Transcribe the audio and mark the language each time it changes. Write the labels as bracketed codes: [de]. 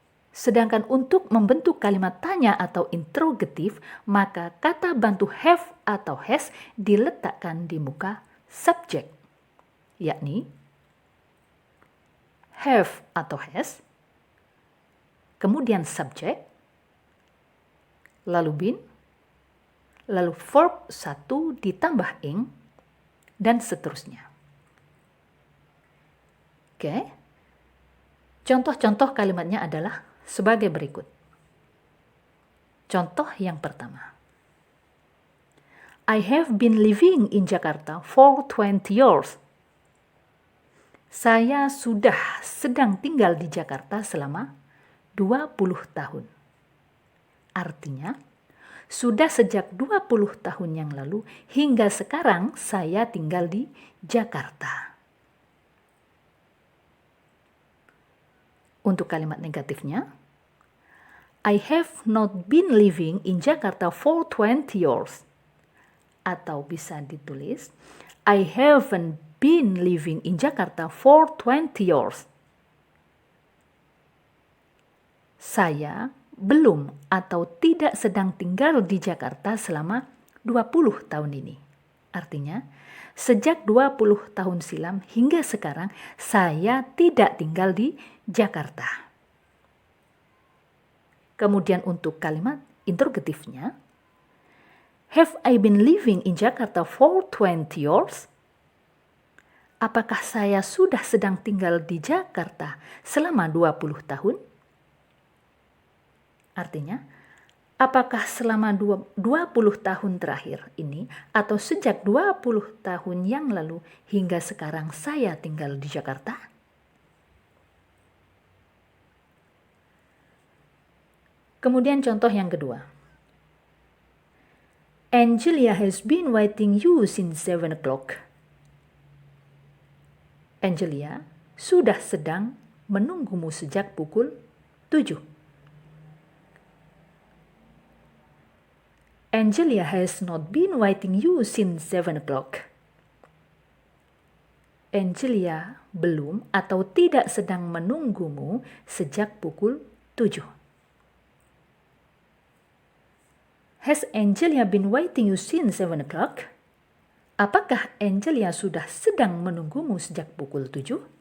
[id] Sedangkan untuk membentuk kalimat tanya atau interrogatif, maka kata bantu have atau has diletakkan di muka subjek, yakni have atau has, kemudian subjek, lalu been, lalu verb 1 ditambah ing, dan seterusnya. Oke. Contoh-contoh kalimatnya adalah sebagai berikut. Contoh yang pertama. [en] I have been living in Jakarta for 20 years. [id] Saya sudah sedang tinggal di Jakarta selama 20 tahun. Artinya, sudah sejak 20 tahun yang lalu hingga sekarang saya tinggal di Jakarta. Untuk kalimat negatifnya, [en] I have not been living in Jakarta for 20 years. [id] Atau bisa ditulis, [en] I haven't been living in Jakarta for 20 years. [id] Saya belum atau tidak sedang tinggal di Jakarta selama 20 tahun ini. Artinya, sejak 20 tahun silam hingga sekarang saya tidak tinggal di Jakarta. Kemudian untuk kalimat interrogatifnya, [en] have I been living in Jakarta for 20 years? [id] Apakah saya sudah sedang tinggal di Jakarta selama 20 tahun? Artinya, apakah selama 20 tahun terakhir ini atau sejak 20 tahun yang lalu hingga sekarang saya tinggal di Jakarta? Kemudian contoh yang kedua. [en] Angelia has been waiting you since 7 o'clock. [id] Angelia sudah sedang menunggumu sejak pukul 7. [en] Angelia has not been waiting you since 7 o'clock. [id] Angelia belum atau tidak sedang menunggumu sejak pukul 7. [en] Has Angelia been waiting you since 7 o'clock? [id] Apakah Angelia sudah sedang menunggumu sejak pukul 7?